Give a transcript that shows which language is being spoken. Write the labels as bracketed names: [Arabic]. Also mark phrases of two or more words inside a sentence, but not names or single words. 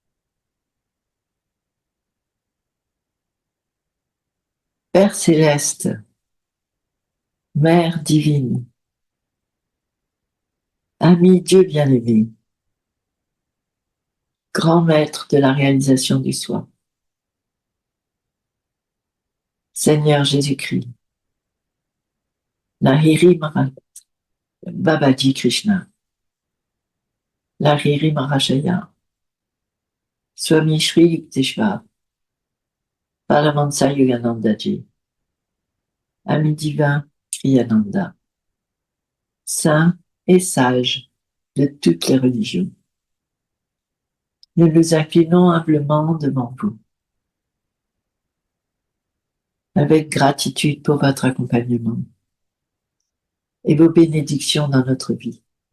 [French] Père céleste, Mère divine, Ami Dieu bien-aimé, grand maître de la réalisation du soi, Seigneur Jésus-Christ, Lahiri Maharaj, Babaji Krishna, Lahiri Mahashaya, Swami Shri Yukteswar, Paramahansa Yoganandaji, Ami divin Kriyananda, saints et sages de toutes les religions. Nous nous inclinons humblement devant vous, avec gratitude pour votre accompagnement et vos bénédictions dans notre vie.